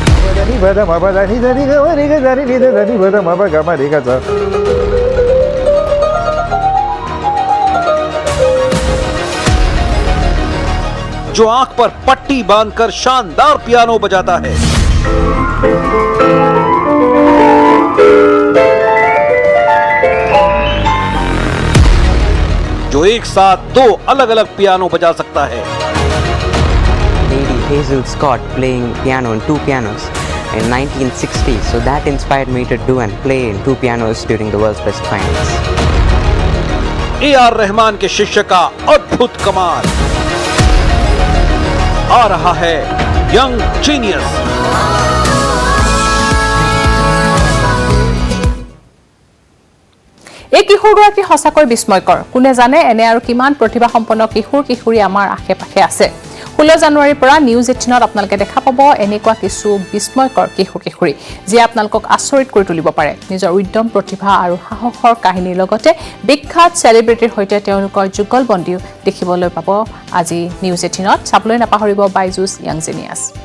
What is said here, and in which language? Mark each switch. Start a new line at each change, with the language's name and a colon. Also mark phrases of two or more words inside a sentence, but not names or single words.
Hindi: जो आंख पर पट्टी बांधकर शानदार पियानो बजाता है जो एक साथ 2 अलग-अलग पियानो बजा सकता है
English: Lady Hazel Scott playing piano on 2 pianos in 1960, so that inspired me to do and play in 2 pianos during the World's Best Finals.
Hindi: A.R. रहमान के शिष्य का अद्भुत कमाल आ रहा है यंग जीनियस
Assamese: এই কিশোৰগৰাকী সঁচাকৈ বিস্ময়কৰ কোনে জানে এনে আৰু কিমান প্ৰতিভাসম্পন্ন কিশোৰ কিশোৰী আমাৰ আশে-পাশে আছে 16 জানুৱাৰীৰ পৰা নিউজ 18ত আপোনালোকে দেখা পাব এনেকুৱা কিছু বিস্ময়কৰ কিশোৰ কিশোৰী যি আপোনালোকক আচৰিত কৰি তুলিব পাৰে নিজৰ উদ্যম প্ৰতিভা আৰু সাহসৰ কাহিনীৰ লগতে বিখ্যাত সেলিব্ৰিটিৰ সৈতে তেওঁলোকৰ যুগলবন্দীও দেখিবলৈ পাব আজি নিউজ 18ত চাবলৈ নাপাহৰিব বাইজুছ ইয়াং জিনিয়াছ